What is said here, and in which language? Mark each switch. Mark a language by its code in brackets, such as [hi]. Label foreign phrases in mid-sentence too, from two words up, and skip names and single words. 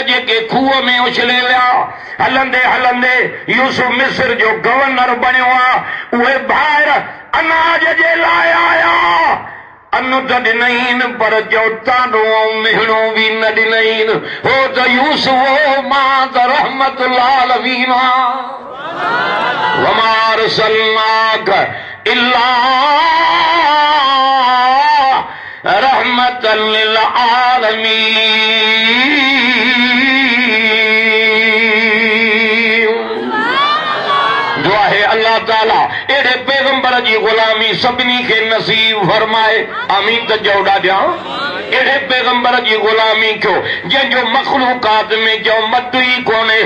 [sd] जेके खूह में उछले विया हलंदे हलंदे यूसुफ मिस्र जो गवर्नर बणियो आहे उहे ॿाहिरि अनाज जे लाइ आया अन्न त ॾिनईन पर चओ तानो ऐं मिहणो बि न ॾिनईन हो त यूसुफ मां त [ar] رحمة العالمين وما أرسلناك إلا رحمة للعالمين [sd] दुआ है अल्लाह ताला एड़े पैगंबर जी गुलामी सभिनी खे नसीब फरमाए आमीन त चओ ॾाढा अहिड़े पैगंबर जी गुलामी कयो जंहिंजो मखलूकात में जो मद ई कोन्हे।